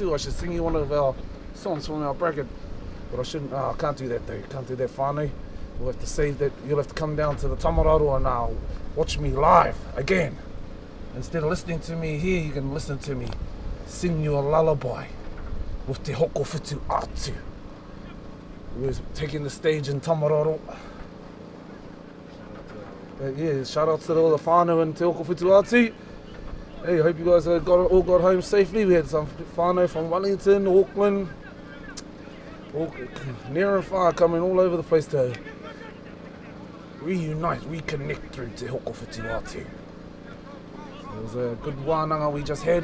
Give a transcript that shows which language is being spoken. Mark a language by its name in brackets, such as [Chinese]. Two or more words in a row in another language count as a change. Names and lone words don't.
[English] I should sing you one of our songs from our bracket. But I shouldn't, I can't do that though. Can't do that, whānau. We'll have to save that. You'll have to come down to the Tamararo and watch me live again. Instead of listening to me here, you can listen to me sing you a lullaby with te hoko whitu atu. We're taking the stage in Tamararo. Yeah, shout out to all the whānau and te hoko whitu atu. Hey, I hope you guys all got home safely. We had some whānau from Wellington, Auckland, near and far, coming all over the place to reunite, reconnect through Te Hoko Whitu Atu. It was a good wānanga we just had.